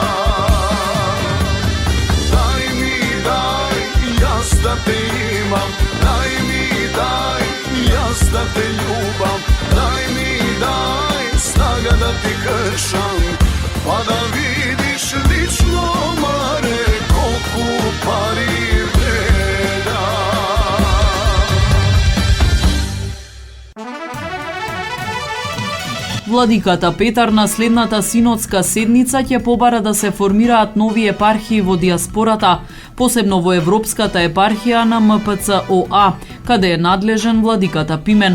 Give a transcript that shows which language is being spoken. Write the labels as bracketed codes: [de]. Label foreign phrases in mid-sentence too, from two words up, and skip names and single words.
[mk] Дај ми дај, јаз да те имам, дај ми дај, јаз да те љубам, дај ми дај снага да ти кршам, па да видиш лично маре колико пари вреда. Владиката Петар на следната синодска седница ќе побара да се формираат нови епархии во диаспората, посебно во Европската епархија на МПЦ-ОА, каде е надлежен владиката Пимен.